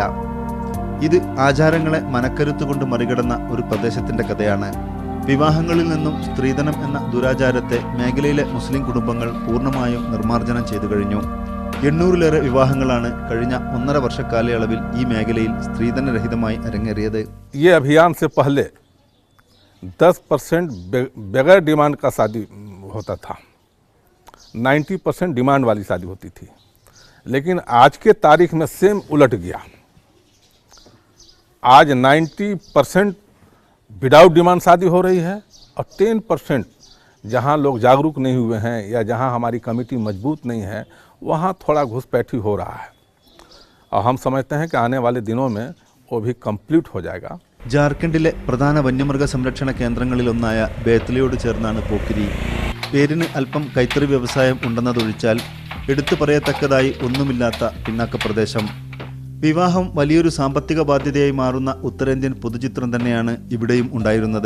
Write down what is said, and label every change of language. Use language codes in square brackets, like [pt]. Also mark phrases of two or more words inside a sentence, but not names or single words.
[ml] ഇത് ആചാരങ്ങളെ മനക്കരുത്തുകൊണ്ട് മറികടന്ന ഒരു പ്രദേശത്തിന്റെ കഥയാണ്. വിവാഹങ്ങളിൽ നിന്നും സ്ത്രീധനം എന്ന ദുരാചാരത്തെ മേഖലയിലെ മുസ്ലിം കുടുംബങ്ങൾ പൂർണ്ണമായും നിർമ്മാർജ്ജനം ചെയ്തു കഴിഞ്ഞു. 800-ലേറെ വിവാഹങ്ങളാണ് കഴിഞ്ഞ 1.5 വർഷ കാലയളവിൽ ഈ മേഖലയിൽ സ്ത്രീധനരഹിതമായി അരങ്ങേറിയത്. [hi] ई अभियान से पहले 10% बगैर डिमांड का शादी होता था, 90% डिमांड वाली शादी होती थी. लेकिन आज के तारीख में सेम उलट गया. आज 90% [en] without demand [hi] शादी हो रही है और 10% जहां लोग जागरूक नहीं हुए हैं या जहां हमारी कमेटी मजबूत नहीं है वहां थोड़ा घुसपैठी हो रहा है. और हम समझते हैं कि आने वाले दिनों में वो भी कंप्लीट हो जाएगा. [ml] ജാർഖണ്ഡിലെ പ്രധാന വന്യമൃഗ സംരക്ഷണ കേന്ദ്രങ്ങളിലൊന്നായ ബേത്ലയോട് ചേർന്നാണ് പോക്കിരി. പേരിന് അല്പം കൈത്തറി വ്യവസായം ഉണ്ടെന്നതൊഴിച്ചാൽ എടുത്തു പറയത്തക്കതായി ഒന്നുമില്ലാത്ത പിന്നാക്ക പ്രദേശം. വിവാഹം വലിയൊരു സാമ്പത്തിക ബാധ്യതയായി മാറുന്ന ഉത്തരേന്ത്യൻ പൊതുചിത്രം തന്നെയാണ് ഇവിടെയും ഉണ്ടായിരുന്നത്.